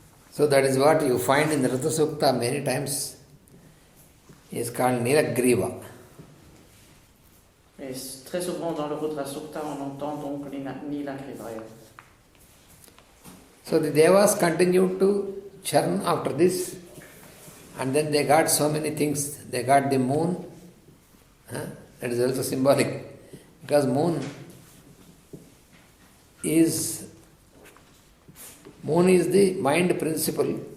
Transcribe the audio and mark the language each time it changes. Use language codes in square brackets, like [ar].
[en] So that is what you find in the Rudra Sukta many times. He is called Nilagriva. [fr] Et très souvent dans le Rudra Sukta, on entend donc Nilagrivaya. [en] So the Devas continued to churn after this, and then they got so many things. They got the moon, that is also symbolic, because moon is the mind principle.